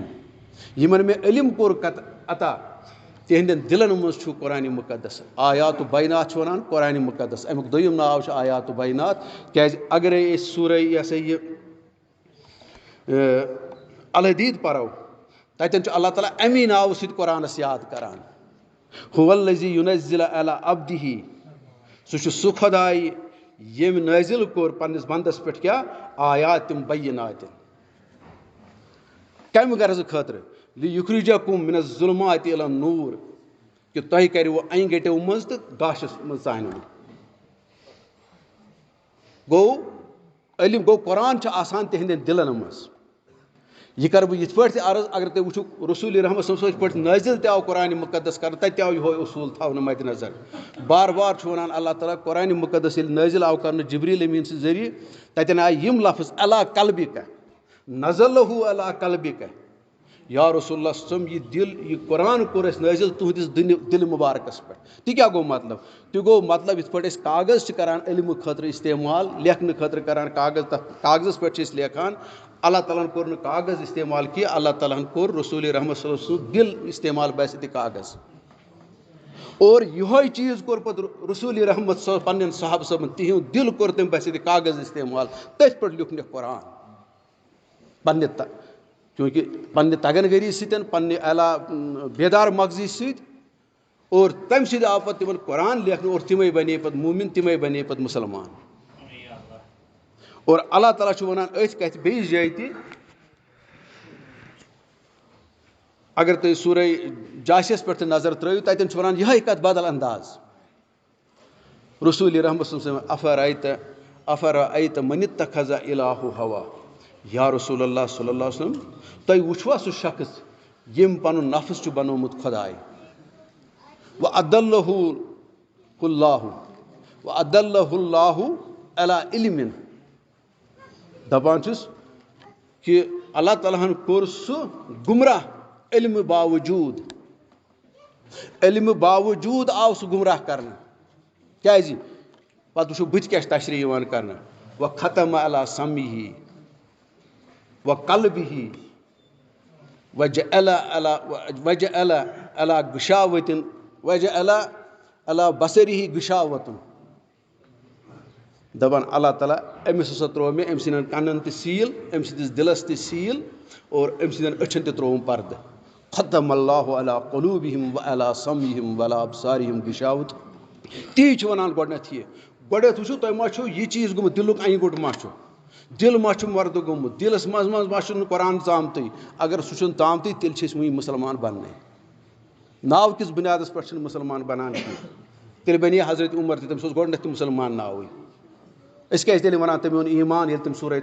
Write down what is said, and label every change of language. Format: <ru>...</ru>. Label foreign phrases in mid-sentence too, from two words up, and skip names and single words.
<ks>یِمن مےٚ علم کوٚر عطا تِہنٛدٮ۪ن دِلن منٛز چھُ قرآنِ مُقدس.</ks> <ar>آیاتُ بینات</ar> <ks>چھُ وَنان قرآنِ مُقدس، امیُک دوٚیُم ناو چھُ</ks> <ar>آیاتُ بینات.</ar> <ks>کیٛازِ اگرے أسۍ سورہ یہِ ہسا یہِ الحدیٖد پرو تتٮ۪ن چھُ اللہ تعالیٰ امی ناوٕ سۭتۍ قرآنس یاد کران.</ks> <ar>هو الذی ینزل علی عبدہ،</ar> <ks>سُہ چھُ سُہ خۄداے ییٚمۍ نٲزِل کوٚر پننِس بنٛدس پٮ۪ٹھ کیٛاہ</ks> <ar>آیاتِم بیناتِن.</ar> <ks>کمہِ غرضہٕ خٲطرٕ،</ks> <ar>لیُخرجکم من الظلمات الی النور،</ar> <ks>کہِ تۄہہِ کروٕ انہِ گٔٹیو منٛز تہٕ گاشس منٛز ژانوٕ. گوٚو علم گوٚو قرآن چھُ آسان تِہنٛدٮ۪ن دِلن منٛز. یہِ کرٕ بہٕ یِتھ پٲٹھۍ تہِ عرض، اگر تُہۍ وٕچھِو رسول رحمت صٲب یِتھ پٲٹھۍ نٲزِل تہِ آو قرآنِ مُقدس کرنہٕ، تتہِ تہِ آو یِہوے اصوٗل تھاونہٕ مدِ نظر. بار بار چھُ وَنان اللہ تعالیٰ قرآنِ مُقدس ییٚلہِ نٲزِل آو کرنہٕ جبریٖل امیٖن سٕنٛدِ ذٔریعہٕ، تتٮ۪ن آیہِ یِم لفظ</ks> <ar>علی قلبِکَ نزلہ علی قلبِکَ. یا رسول اللہ صلی اللہ علیہ وسلم</ar> <ks>یہِ دِل یہِ قرآن کوٚر اَسہِ نٲزِل تُہنٛدِس دِلہِ مُبارکس پٮ۪ٹھ. تہِ کیٛاہ گوٚو مطلب، تہِ گوٚو مطلب یِتھ پٲٹھۍ أسۍ کاغذ چھِ کران علمہٕ خٲطرٕ استعمال، لیکھنہٕ خٲطرٕ کران کاغذ، تتھ کاغذس پٮ۪ٹھ چھِ أسۍ لیکھان. اللہ تعالیٰ ہن کوٚر نہٕ کاغذ استعمال کینٛہہ، اللہ تعالیٰ ہن کوٚر رسول رحمت</ks> <ar>صلی اللہ علیہ وسلم</ar> <ks>دِل استعمال باسِتہِ کاغذ. اور یِہوے چیٖز کوٚر پتہٕ رسول رحمت صٲب پننٮ۪ن صحابہٕ صٲبن، تِہُنٛد دِل کوٚر تٔمۍ باسِتہِ کاغذ استعمال، تٔتھۍ پٮ۪ٹھ لیوٗکھنکھ قرآن پننہِ چوٗنٛکہِ پننہِ تگن گٔری سۭتۍ، پننہِ اعلیٰ بیدار مغزی سۭتۍ. اور تمہِ سۭتۍ آو پتہٕ تِمن قرآن لیکھنہٕ، اور تِمے بنے پتہٕ موٗمِن، تِمے بنے پتہٕ مُسلمان. اور اللہ تعالیٰ چھُ وَنان أتھۍ کَتھِ بیٚیِس جایہِ تہِ، اگر تُہۍ سورہ جاسِیَس پٮ۪ٹھ تہِ نظر ترٛٲیِو تتٮ۪ن چھُ وَنان یِہوے کتھ بدل انداز.</ks> <ar>رسول رحمت صلی افرأیت من اتخذ الہہ ہوا. یا رسول اللہ صلی اللہ علیہ وسلم،</ar> <ks>تُہۍ وٕچھوا سُہ شخص ییٚمۍ پنُن نفس چھُ بنومُت خۄداے.</ks> <ar>وَأَضَلَّهُ اللہِ علی علمٍ.</ar> <ks>دپان چھُس کہِ اللہ تعالیٰ ہن کوٚر سُہ گُمراہ علمہٕ باوجوٗد، علمہٕ باوجوٗد آو سُہ گُمراہ کرنہٕ. کیٛازِ، پتہٕ وٕچھو بٕتھِ کیٛاہ چھِ تشریح یِوان کرنہٕ.</ks> <ar>وَخَتَمَ علی سَمعِهِ وَقَلبِهِ وَجَعَلَ علی غِشَاوَةٍ وَجَعَلَ علی بَصَرِهِ غِشَاوَةٌ.</ar> <ks>دپان اللہ تعالیٰ أمِس ہسا ترٛوو مےٚ أمۍ سٕنٛدٮ۪ن کَنن تہِ سیٖل، أمۍ سٕنٛدِس دِلس تہِ سیٖل، اور أمۍ سٕنٛدٮ۪ن أچھن تہِ ترٛووُم پردٕ.</ks> <ar>ختم اللہ علی قلوٗبِہِم وعلی سمعِہِم وعلی ابصارِہِم غِشاوَۃ.</ar> <ks>تی چھُ وَنان گۄڈنٮ۪تھ یہِ. گۄڈنٮ۪تھ وٕچھِو تۄہہِ ما چھُو یہِ چیٖز گوٚمُت، دِلُک انہِ گوٚٹ ما چھُ. دل ما چھُ مردٕ گوٚمُت دِلس منٛز ما چھُنہٕ قرآن ژامتٕے اگر سُہ چھُنہٕ ژامتٕے تیٚلہِ چھِ أسۍ وٕنہِ مُسلمان بننے ناو کِس بُنیادس پٮ۪ٹھ چھِنہٕ مُسلمان بنان کینٛہہ تیٚلہِ بنے حضرت عمر تہِ تٔمِس اوس گۄڈٕنٮ۪تھ تہِ مُسلمان ناوٕے أسۍ کیازِ تیٚلہِ وَنان تٔمۍ اوٚن ایٖمان ییٚلہِ تٔمۍ سورہ</ks>